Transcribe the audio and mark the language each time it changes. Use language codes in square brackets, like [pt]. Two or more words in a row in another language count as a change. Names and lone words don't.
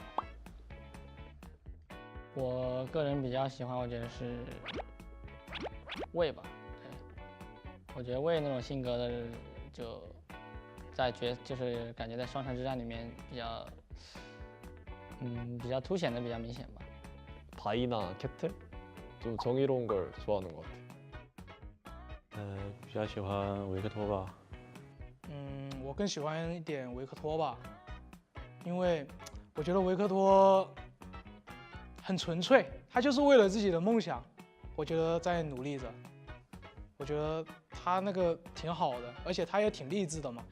[zh] 我个人比较喜欢，我觉得是魏吧。我觉得魏那种性格的，就就是感觉在双城之战里面比较凸显的比较明显吧。 [ko] 바이나 캡틀 좀 정의로운 걸 좋아하는 것 같아. [zh] 比较喜欢维克托吧。我更喜欢一点维克托吧，因为我觉得维克托很纯粹，他就是为了自己的梦想，我觉得在努力着。我觉得他那个挺好的，而且他也挺励志的嘛。